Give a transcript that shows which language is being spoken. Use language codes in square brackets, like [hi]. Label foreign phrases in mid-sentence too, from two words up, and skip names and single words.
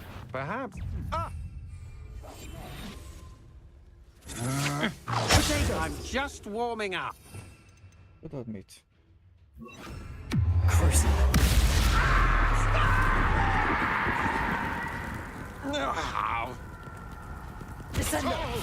[en] Perhaps. Ah! I'm just warming up. [hu] Tudod mit? [en] Descendo!